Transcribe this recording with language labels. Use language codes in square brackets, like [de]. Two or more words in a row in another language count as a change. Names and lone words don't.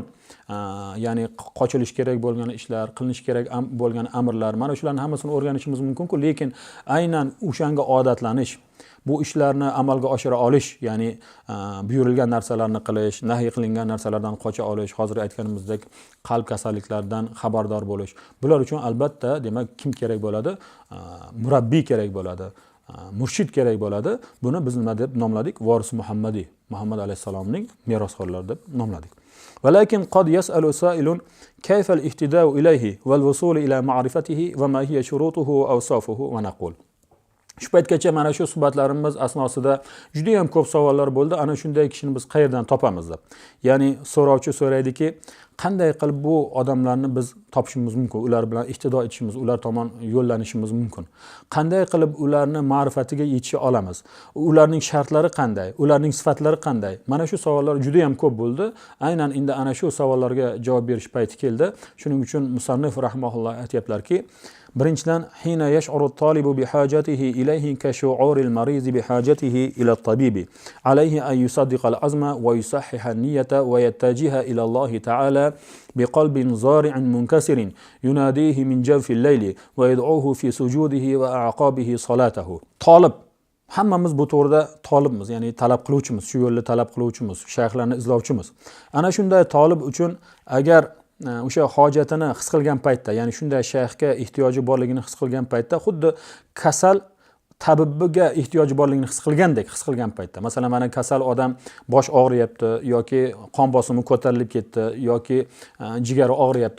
[uz] Ya'ni qochilish kerak bo'lgan ishlar, qilinish kerak bo'lgan amrlar, mana shularning hammasini o'rganishimiz mumkin-ku, lekin aynan o'shanga odatlanish, bu ishlarni amalga oshira olish, ya'ni buyurilgan narsalarni qilish, nahiy qilingan narsalardan qocha olish, hozir aytganimizdek qalb kasalliklaridan xabardor bo'lish. Bular uchun albatta, demak, kim kerak bo'ladi? Murabbiy kerak bo'ladi. Murshid kerak bo'ladi. Buni biz nima deb nomladik? Voris Muhammadiy, Muhammad alayhisalomning merosxo'rlari deb nomladik. [ar] ولكن قد يسأل سائل كيف الاهتداء إليه والوصول إلى معرفته وما هي شروطه وأوصافه ونقول. [uz] Shu paytgacha mana shu suhbatlarimiz asnosida juda ham ko'p savollar bo'ldi. Ana shunday kishini biz qayerdan topamiz deb. Ya'ni so'rovchi so'raydiki, qanday qilib bu odamlarni biz topishimiz mumkin, ular bilan iqtido etishimiz, ular tomon yo'llanishimiz mumkin. Qanday qilib ularni ma'rifatiga yetisha olamiz? Ularning shartlari qanday? Ularning sifatlari qanday? Mana shu savollar juda ham ko'p bo'ldi. Aynan endi ana shu savollarga javob berish payti keldi. Shuning uchun musannif rahimahulloh aytiblarki, birinchidan [ar] حين يشعر الطالب بحاجته إليه كشعور المريض بحاجته إلى الطبيب عليه أن يصدق العزم ويصحح النية ويتجه إلى الله تعالى بقلب ضارع منكسر يناديه من جوف الليل ويدعوه في سجوده وأعقاب صلاته. [uz] Talib, hammamiz bu to'g'rida talibmiz, ya'ni talab qiluvchimiz, shu yo'lda talab qiluvchimiz, shayxlarni izlovchimiz. Ana shunday talib uchun agar o'sha hojatini his qilgan paytda, ya'ni shunday shayxga ehtiyoji borligini his qilgan paytda, xuddi kasal tabibiga ehtiyoji borligini his qilgan paytda, masalan, mana kasal odam bosh og'riyapti yoki qon bosimi ko'tarilib ketdi yoki jigari og'riyapti.